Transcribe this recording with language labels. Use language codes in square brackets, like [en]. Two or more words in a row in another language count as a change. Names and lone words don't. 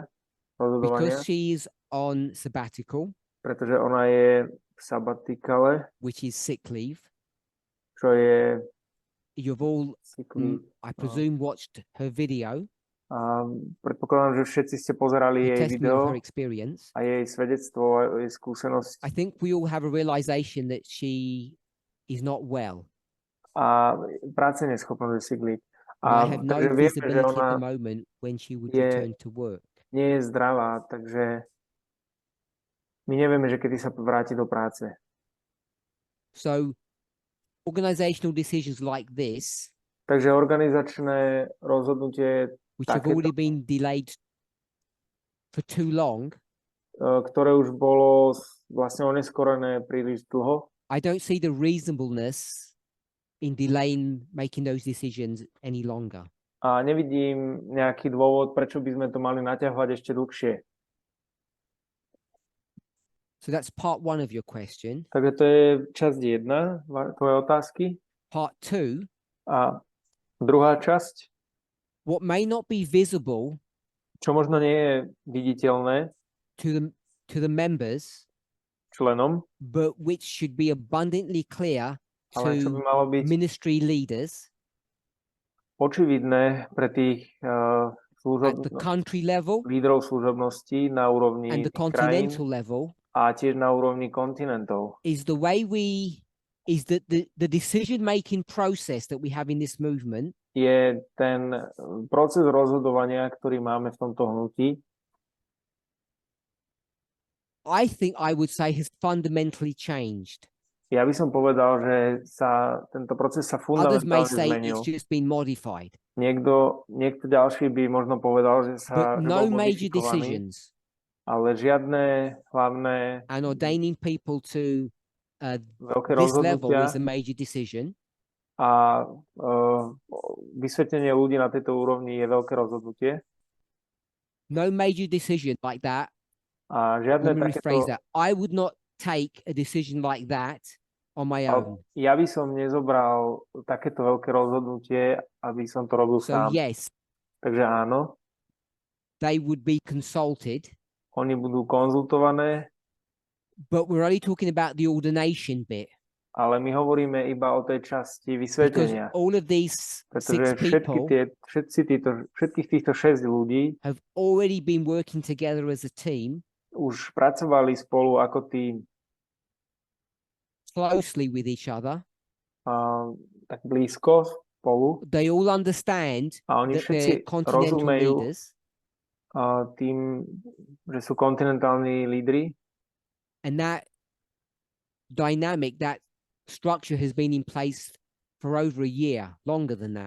[en] Because she is on sabbatical, [sk] pretože ona je v sabatikale, [en] which is sick leave. [sk] čo je [en] You've all, sick leave. I presume, watched her video, [sk] A predpokladám, že všetci ste pozerali [en] her [sk] jej [en] testimony of [sk] video [en] her experience. [sk] a jej svedectvo, a jej skúsenosť. [en] I think we all have a realization that she is not well. [sk] A práce neschopnosť je [en] sick leave. And I [sk] A [en] have no [sk] takže vieme, že [en] visibility at [sk] ona [en] the moment when she would [sk] je- [en] return to work. [sk] nie je zdravá, takže my nevieme, že kedy sa vráti do práce. [en] So organizational decisions like this, [sk] Takže organizačné rozhodnutie, [en] which have [sk] Takéto- [en] already been delayed for too long, [sk] ktoré už bolo vlastne oneskorené príliš dlho, [en] I don't see the reasonableness in delaying making those decisions any longer. [sk] a nevidím nejaký dôvod, prečo by sme to mali naťahovať ešte dlhšie. [en] So that's part one of your question. [sk] Takže to je časť 1 tvojej otázky. [en] Part two, [sk] A druhá časť, [en] what may not be visible [sk] čo možno nie je viditeľné [en] to the members, [sk] členom, [en] but which should be abundantly clear [sk] ale čo by [en] to [sk] malo byť [en] ministry leaders [sk] očividné pre tých [en] at the country level [sk] lídrov služobností na úrovni [en] and the [sk] tých krajín [en] continental level, [sk] a tiež na úrovni kontinentov. [en] is the way is that the decision making process that we have in this movement [sk] Je ten proces rozhodovania, ktorý máme v tomto hnutí, [en] I think I would say has fundamentally changed. [sk] ja by som povedal, že tento proces sa [en] Others may [sk] fundamentálne [en] say [sk] zmenil. [en] it's just been modified, [sk] Niekto ďalší by možno povedal, že [en] but [sk] že [en] no [sk] bol [en] major [sk] modifikovaný, [en] decisions [sk] ale žiadne hlavné [en] and ordaining people to [sk] veľké [en] this level [sk] rozhodnutia [en] is a major decision. [sk] a vysvetlenie ľudí na tejto úrovni je veľké rozhodnutie. [en] No major decision like that. [sk] A žiadne [en] Let me rephrase [sk] takéto... [en] that. I would not take a decision like that on my own. [sk] Ja by som nezobral takéto veľké rozhodnutie, aby som to robil [en] So [sk] sám. [en] yes, [sk] Takže áno, [en] they would be consulted, [sk] oni budú konzultované, [en] but we're only talking about the ordination bit [sk] ale my hovoríme iba o tej časti [en] because [sk] vysvetlenia. [en] all of these [sk] Pretože [en] 6 people [sk] všetkých týchto 6 ľudí [en] have already been working together as a team [sk] už pracovali spolu ako tým [en] closely with each other. [sk] tak blízko spolu [en] They all understand [sk] a oni [en] that [sk] všetci [en] they're continental [sk] rozumejú [en] leaders [sk] tým, že sú kontinentálni lídri [en] and that dynamic, that structure has been in place for over a year, longer than that.